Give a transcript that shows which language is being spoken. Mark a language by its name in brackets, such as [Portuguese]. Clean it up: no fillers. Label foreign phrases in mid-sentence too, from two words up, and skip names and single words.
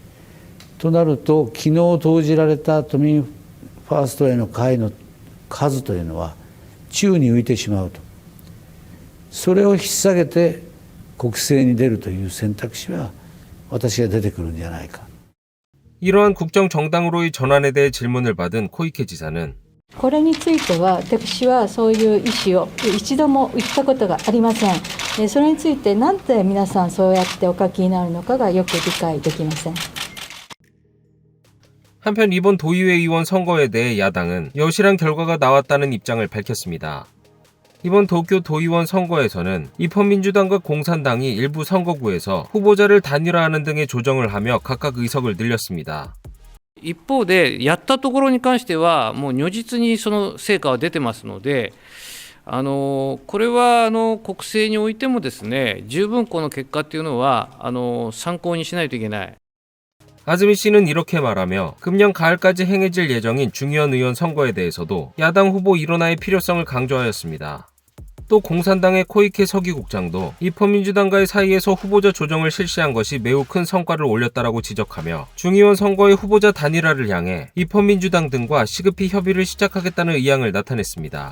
[Japanese] となると、昨日投じられた都民ファーストへの会の数というのは宙に浮いてしまうと。それを引っ提げて国政に出るという選択肢は私が出てくるんじゃないか。 [Korean] 이러한 국정정당으로의 전환에 대해 질문을 받은 코이케 지사는 [Japanese] これについては私はそういう意思を一度も言ったことがありません。それについてなんで皆さんそうやってお書きになるのかがよく理解できません。 [Korean] 한편 이번 도의회 의원 선거에 대해 야당은 여실한 결과가 나왔다는 입장을 밝혔습니다. 이번 도쿄 도의원 선거에서는 입헌민주당과 공산당이 일부 선거구에서 후보자를 단일화하는 등의 조정을 하며 각각 의석을 늘렸습니다. [Japanese] 一方で、やったところに関しては、もう如実にその成果は出てますので、これは国政においてもですね、十分この結果っていうのは参考にしないといけない。 [Korean] 아즈미 씨는 이렇게 말하며 금년 가을까지 행해질 예정인 중의원 의원 선거에 대해서도 야당 후보 일원화의 필요성을 강조하였습니다. 또 공산당의 코이케 서기국장도 입헌민주당과의 사이에서 후보자 조정을 실시한 것이 매우 큰 성과를 올렸다라고 지적하며 중의원 선거의 후보자 단일화를 향해 입헌민주당 등과 시급히 협의를 시작하겠다는 의향을 나타냈습니다.